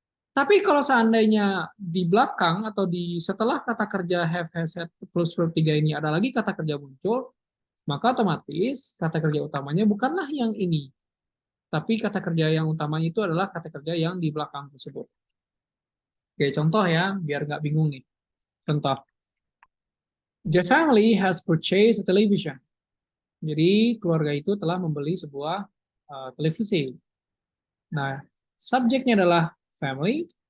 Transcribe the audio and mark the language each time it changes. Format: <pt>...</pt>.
<id>Tapi kalau seandainya di belakang atau di setelah kata kerja have, has, had, plus verb 3 ini ada lagi kata kerja muncul, maka otomatis kata kerja utamanya bukanlah yang ini. Tapi kata kerja yang utamanya itu adalah kata kerja yang di belakang tersebut. Oke, contoh ya, biar nggak bingung nih. Contoh.</id> <en>The family has purchased a television.</en> <id>Jadi, keluarga itu telah membeli sebuah televisi. Nah, subjeknya adalah family.</id>